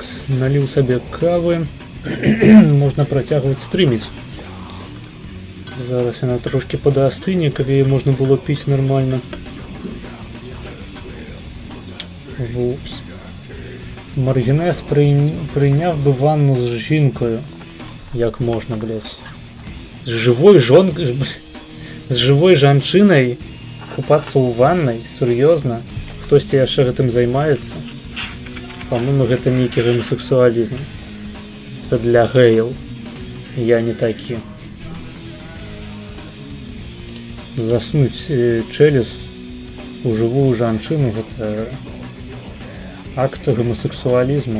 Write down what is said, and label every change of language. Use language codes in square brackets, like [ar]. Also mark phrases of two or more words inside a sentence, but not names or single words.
[be] Наліў сабе кавы. Можна працягваць стрыміць. Зараз яна трошки падастыне, каб яе можна было піць нормально. Вупс. [uk] Маргінез прийняв би ванну з жінкою. [be] Як можна, блядь? З живой жанчынай купацца ў ваннай? Сур'ёзна? Хтосьці яшчэ гэтым займаецца? По-моему, гэта нейкі гомосексуалізм. [ru] Это для [be] геяў. Я не такі. Заснуць челюс у жывую жанчыну — гэта акт гомосексуалізму.